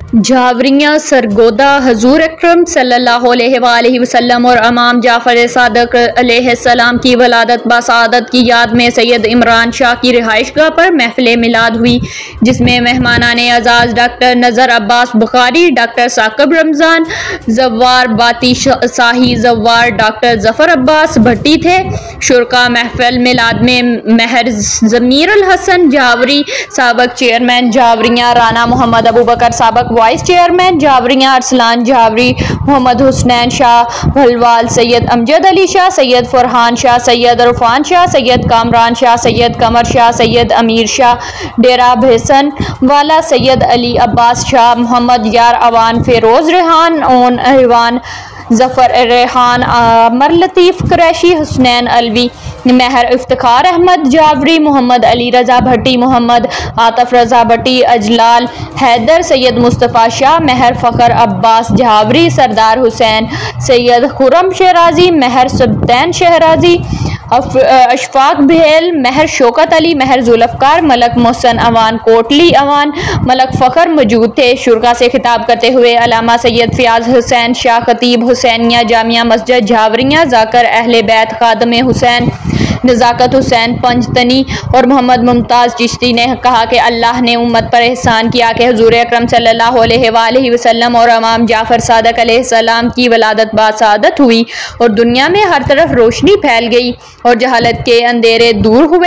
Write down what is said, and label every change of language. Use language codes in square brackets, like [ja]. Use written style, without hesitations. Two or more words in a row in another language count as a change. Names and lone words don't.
[ur] جھاوریاں سرگودھا حضور اکرم [ar] صلى الله عليه وسلم [ur] اور امام جعفر صادق علیہ السلام کی ولادت باسعادت کی یاد میں سید عمران شاہ کی رہائش گاہ پر محفل میلاد ہوئی، جس میں مہمانان اعزاز ڈاکٹر نذر عباس بخاری، ڈاکٹر ثاقب رمضان جوار، باتی شاہی جوار، ڈاکٹر ظفر عباس بھٹی تھے. شرکاء محفل میلاد میں مہر ضمیر الحسن جھاوری، سابق چیئرمین جھاوریاں رانا محمد ابوبکر، سابق وائس چیئرمین جھاوریاں ارسلان جھاوری، محمد حسنین شاہ بھلوال، سید امجد علی شاہ، سید فرحان شاہ، سید عرفان شاہ، سید کامران شاہ، سید قمر شاہ، سید امیر شاہ ڈیرہ بھینساں والا, سید علی عباس شاہ، محمد یار اعوان، فیروز ریحان اون اہوان، ظفر ریحان، امر لطیف قریشی، حسنین علوی، مہر افتخار احمد جھاوری، محمد علی رضا بھٹی، محمد عاطف رضا بھٹی، اجلال حیدر، سید مصطفیٰ شاہ، مہر فخر عباس جھاوری، سردار حسین، سید خرم شہرازی، مہر سلطان شہرازی، اشفاق بھیل، مہر شوکت علی، مہر ذوالفقار، ملک محسن اعوان، کوٹلی اعوان، ملک فخر موجود تھے. شرکاء سے خطاب کرتے ہوئے علامہ سید فیاض حسین شاہ، خطیب حسینیہ جامع مسجد جھاوریاں، ذاکر اہل بیت، خادم حسین، نزاکت حسین پنجتنی اور محمد ممتاز چشتی نے کہا کہ اللہ نے امت پر احسان کیا کہ حضور اکرم [ar] صلى الله عليه وسلم [ur] اور امام جعفر صادق علیہ السلام کی ولادت باسعادت ہوئی اور دنیا میں ہر طرف روشنی پھیل گئی اور جہالت کے اندھیرے دور ہوئے.